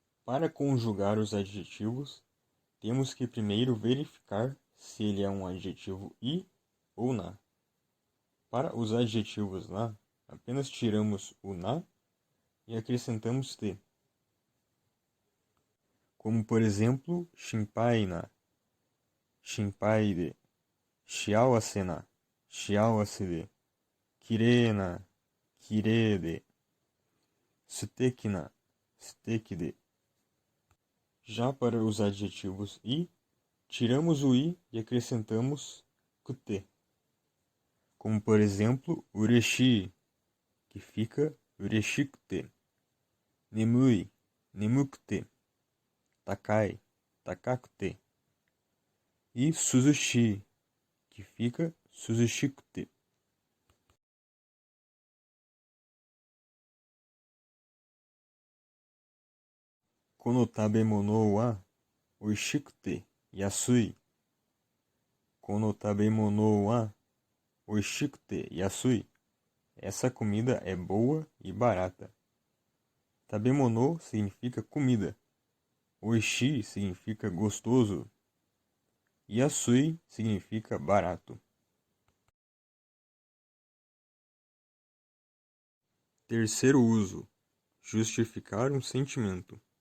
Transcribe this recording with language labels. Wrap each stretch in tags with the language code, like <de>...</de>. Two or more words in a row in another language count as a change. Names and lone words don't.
<pt>Para conjugar os adjetivos, temos que primeiro verificar se ele é um adjetivo i ou na. Para os adjetivos na, apenas tiramos o na e acrescentamos te. Como por exemplo,</pt> <ja>心配な、心配で、幸せな、幸せで、綺麗な、綺麗で、素敵な、素敵で.</ja> <pt>Já para os adjetivos i, tiramos o i e acrescentamos kute. Como por exemplo, ureshi, que fica</pt> <ja>嬉しくて、眠い、眠くて、高い、高くて,</ja> <pt>e suzushi, que fica suzushikute.</pt> <ja>この食べ物は美味しくて安い. この食べ物は美味しくて安い.</ja> <pt>Essa comida é boa e barata. Tabemono significa comida. Oishi significa gostoso. Yasui significa barato. Terceiro uso: justificar um sentimento.</pt>